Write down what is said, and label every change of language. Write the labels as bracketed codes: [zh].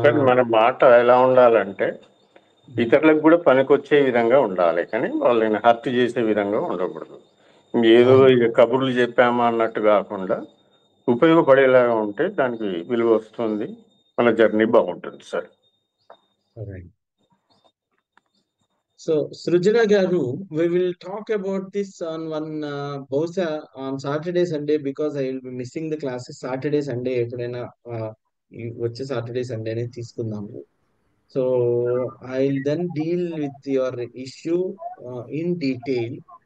[te] మన మాట ఎలా ఉండాలంటే ఇతరులకు కూడా పనికొచ్చే విధంగా ఉండాలి, కానీ వాళ్ళని హర్ట్ చేసే విధంగా ఉండకూడదు. ఏదో ఇక కబుర్లు చెప్పామా అన్నట్టు కాకుండా ఉపయోగపడేలాగా ఉంటే దానికి విలువ వస్తుంది, మన జర్నీ బాగుంటుంది సార్. సో సృజన గారు, [en] we will talk about this on one [te] బహుశా [en] on Saturday Sunday, because I will be missing the classes. Saturday Sunday [te] ఎప్పుడైనా వచ్చే [en] Saturday Sunday [te] అనేది తీసుకుందాము. [en] So I'll then deal with your issue in detail.